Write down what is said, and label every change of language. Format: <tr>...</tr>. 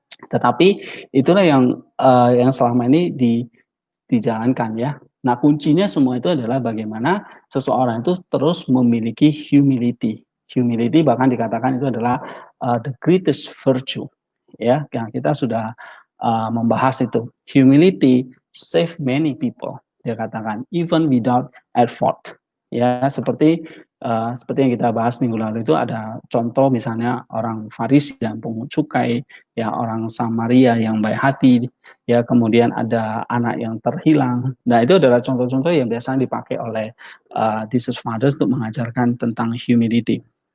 <id>Tetapi itulah yang selama ini dijalankan ya. Nah, kuncinya semua itu adalah bagaimana seseorang itu terus memiliki humility. Humility bahkan dikatakan itu adalah</id> <en>the greatest virtue.</en> <id>Ya, yang kita sudah membahas itu.</id> <en>Humility save many people.</en> <id>Dia katakan</id> <en>even without effort.</en> <id>Ya, seperti yang kita bahas minggu lalu itu ada contoh misalnya orang Farisi dan pungut cukai, ya orang Samaria yang baik hati, ya kemudian ada anak yang terhilang. Nah, itu adalah contoh-contoh yang biasanya dipakai oleh Desert Fathers untuk mengajarkan tentang humility.</id>